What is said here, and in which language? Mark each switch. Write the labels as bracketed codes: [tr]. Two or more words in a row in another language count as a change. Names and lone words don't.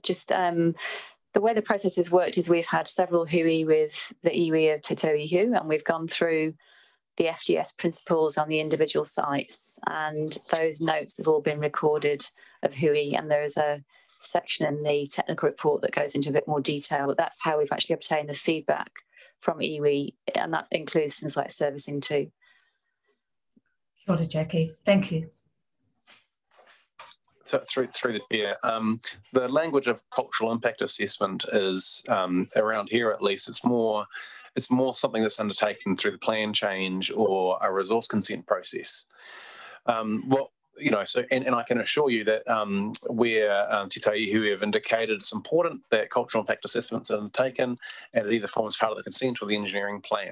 [en] Just the way the process has worked is we've had several hui with the iwi of Te Tauihu, and we've gone through the FGS principles on the individual sites, and those notes have all been recorded of hui, and there is a section in the technical report that goes into a bit more detail, but that's how we've actually obtained the feedback from iwi, and that includes things like servicing too. [mi] Kia ora, [en] Jackie. Thank you. Through the chair, the language of cultural impact assessment is around here at least. It's more something that's undertaken through the plan change or a resource consent process. So I can assure you that where Te Tauihu have indicated it's important that cultural impact assessments are undertaken, and it either forms part of the consent or the engineering plan.